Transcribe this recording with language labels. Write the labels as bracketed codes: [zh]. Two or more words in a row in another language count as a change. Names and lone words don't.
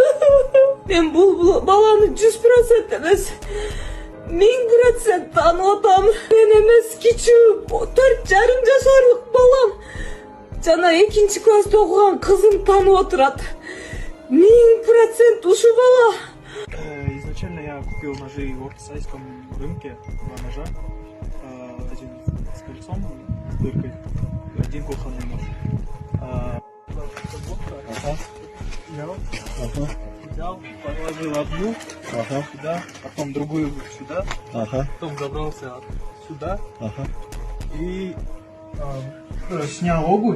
[ky] Мен бул баланы 100% эмес 1000% таанып атам. Мен эмес кичүү 4,5 жашарлык балам жана 2-чи класста окуган кызым таанып отурат. 1000% ушул бала. [ru] Изначально я купил ножи в ортосайском рынке, 2 ножа. Один с кольцом, с дыркой, один кухонный нож. Я взял, положил одну сюда, потом другую сюда, потом забрался сюда и снял обувь.